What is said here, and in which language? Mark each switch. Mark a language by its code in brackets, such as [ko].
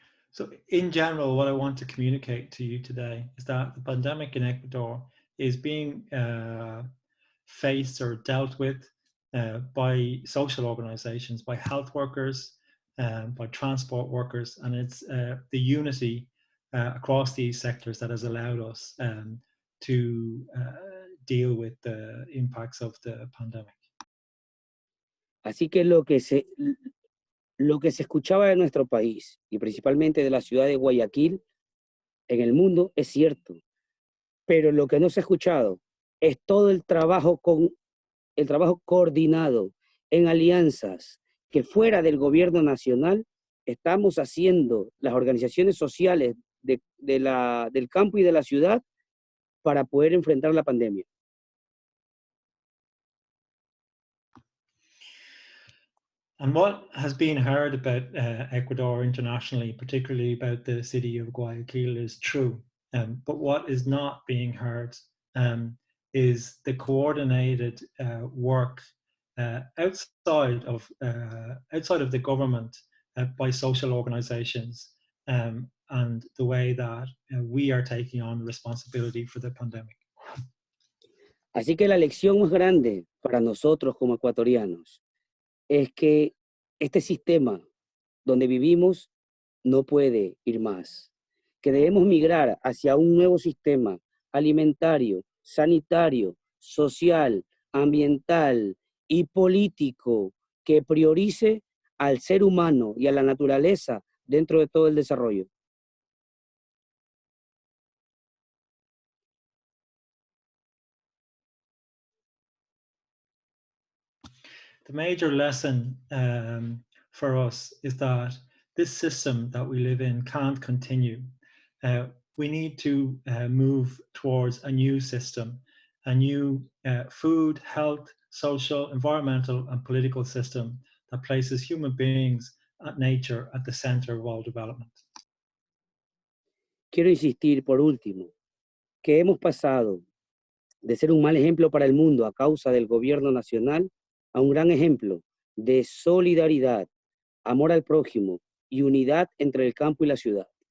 [en] So in general, what I want to communicate to you today is that the pandemic in Ecuador is being faced or dealt with by social organizations, by health workers, by transport workers, and it's the unity across these sectors that has allowed us to deal with the impacts of the pandemic. [es] Así que lo que se escuchaba de nuestro país, y principalmente de la ciudad de Guayaquil, en el mundo, es cierto. Pero lo que no se ha escuchado es todo el trabajo coordinado en alianzas que fuera del gobierno nacional estamos haciendo las organizaciones sociales del campo y de la ciudad para poder enfrentar la pandemia. [en] And what has been heard about Ecuador internationally, particularly about the city of Guayaquil, is true. But what is not being heard is the coordinated work outside of the government by social organizations and the way that we are taking on responsibility for the pandemic. [es] Así que la lección más grande para nosotros como ecuatorianos es que este sistema donde vivimos no puede ir más, que debemos migrar hacia un nuevo sistema alimentario, sanitario, social, ambiental y político que priorice al ser humano y a la naturaleza dentro de todo el desarrollo. [en] The major lesson for us is that this system that we live in can't continue. We need to move towards a new system, a new food, health, social, environmental, and political system that places human beings and nature at the center of all development. [es] Quiero insistir, por último, que hemos pasado de ser un mal ejemplo para el mundo a causa del gobierno nacional a un gran ejemplo de solidaridad, amor al prójimo y unidad entre el campo y la ciudad.